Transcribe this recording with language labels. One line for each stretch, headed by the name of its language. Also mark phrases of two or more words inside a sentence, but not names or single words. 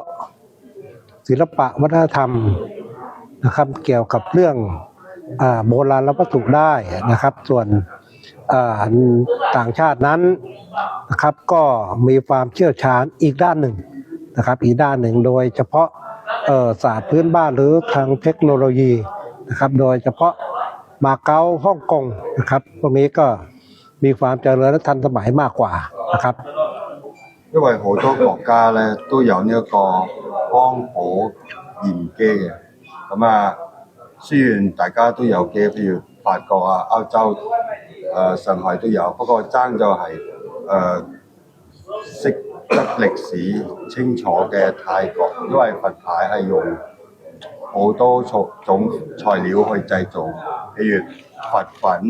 Thai: ศิลปะวัฒนธรรมนะครับเกี่ยวกับเรื่องโบราณวัตถุได้นะครับส่วนต่างชาตินั้นนะครับก็มีความเชี่ยวชาญอีกด้านหนึ่งนะครับอีกด้านหนึ่งโดยเฉพาะศาสตร์พื้นบ้านหรือทางเทคโนโลยีนะครับโดยเฉพาะมาเก๊าฮ่องกงนะครับพวกนี้ก็มีความเจริญและทันสมัยมากกว่านะครับ
Cantonese: 因為好多國家咧都有呢一個光譜鹽基嘅，咁雖然大家都有機，譬如法國歐洲上海都有，不過爭就係識得歷史清楚嘅泰國，因為佛牌係用好多種材料去製造，譬如佛粉、